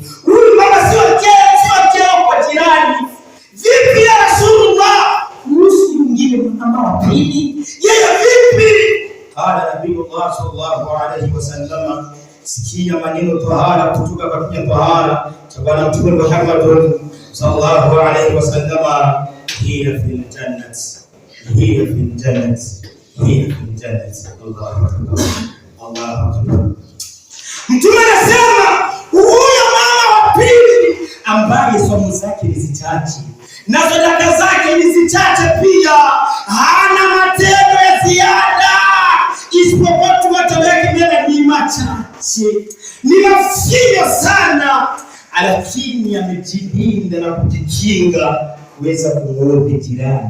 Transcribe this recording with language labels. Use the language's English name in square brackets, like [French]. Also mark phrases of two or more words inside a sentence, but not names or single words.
[Swahili] Huyu mama sio kero kwa jirani. Vipi ya Rasulullah kuhusu mwingine mama wa pili, yeye vipi? [Arabic] قال نبي الله صلى الله عليه وسلم, [Swahili] sikia maneno tahara kutoka kwa tahara cha Bwana Mtume Muhammad [Arabic] صلى الله عليه وسلم, هي في الجنة هي في الجنة هي في الجنة, hiya fil jannati. الله أكبر، الله أكبر. [Swahili] Mtume anasema huyo mama wa pili ambaye somo zake ni zichache na sadaka zake ni zichache pia, hana matendo ya ziada isipokuwa machache, ni mafinyo sana, lakini amejilinda na kujikinga kuweza kumuudhi jirani.